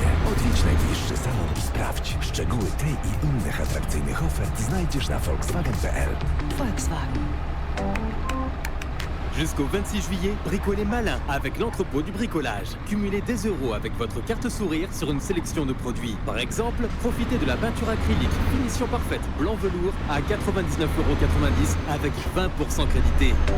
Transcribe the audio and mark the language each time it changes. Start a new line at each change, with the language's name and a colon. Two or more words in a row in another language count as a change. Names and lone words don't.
Polish: Odwiedź najbliższy salon i sprawdź. Szczegóły tej i innych atrakcyjnych ofert znajdziesz na volkswagen.pl. Volkswagen.
French: Jusqu'au 26 juillet, bricolez malin avec l'entrepôt du bricolage. Cumulez des euros avec votre carte sourire sur une sélection de produits. Par exemple, profitez de la peinture acrylique finition parfaite blanc velours à 99,90 € avec 20% crédité.